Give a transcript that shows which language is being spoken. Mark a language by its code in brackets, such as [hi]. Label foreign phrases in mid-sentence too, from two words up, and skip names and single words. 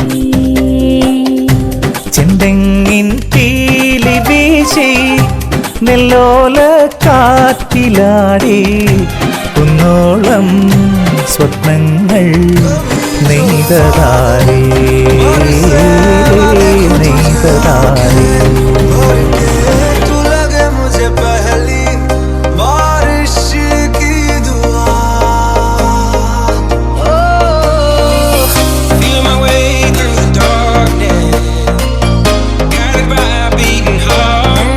[ml] ചെന്തെങ്ങിൻ പീലി വീശി നെല്ലോല കാറ്റിലാടി കുന്നോളം സ്വപ്നങ്ങൾ നെയ്തതാരേ നെയ്തതാരേ. [hi] तू लगे मुझे पहली बारिश की दुआ. [en] Feel my way through the darkness, guided by a beating heart.